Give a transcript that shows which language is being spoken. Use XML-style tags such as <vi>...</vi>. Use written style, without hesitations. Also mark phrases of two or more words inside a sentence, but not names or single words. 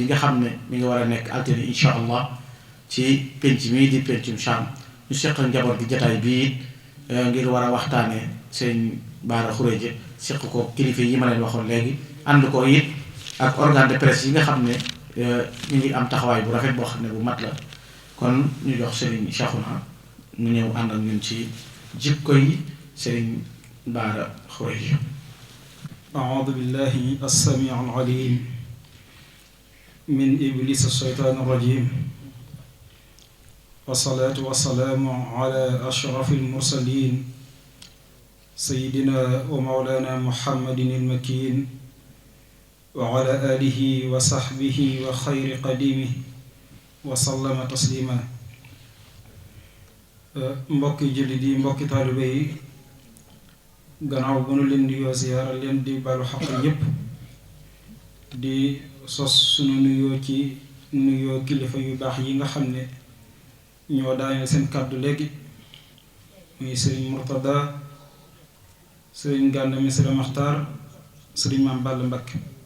<wo>nga xam ne mi ngi war a nekk altine</wo> <ar>إن شاء الله</ar> <wo>ci penc mii di pencum Cham ñu seq njaboot gi jataay bii ngir war a waxtaanee Serigne Bara Khourédia seq ko kilifa yi ma leen waxoon léegi ànd ko it ak</wo> <fr>organe de presse</fr> <wo>yi nga xam ne ñu ngi am taxawaay bu rafet boo xam ne bu mat la kon ñu jox Serigne Cheikhouna mu ñëw ànd ak ñun ci jikko yi Serigne Bara Khourédia.</wo> <ar>أعوذ بالله السميع العليم من إبليس الشيطان الرجيم والصلاة والسلام على أشرف المرسلين سيدنا ومولانا محمد المكين وعلى آله وصحبه وخير قديمه وسلم تسليما</ar> <wo>mbokki jullit yi mbokki taalibe yi gannaaw bu nu leen di yoo ziyaara leen di balu xaq yépp di sos sunu nuyoo ci nuyoo kilifa yu baax yi nga xam ne ñoo daane seen kàddu léegi muy Serigne Mourtada Serigne Gana Messere Maxtaar Serigne Mame Balla Mbacké</wo>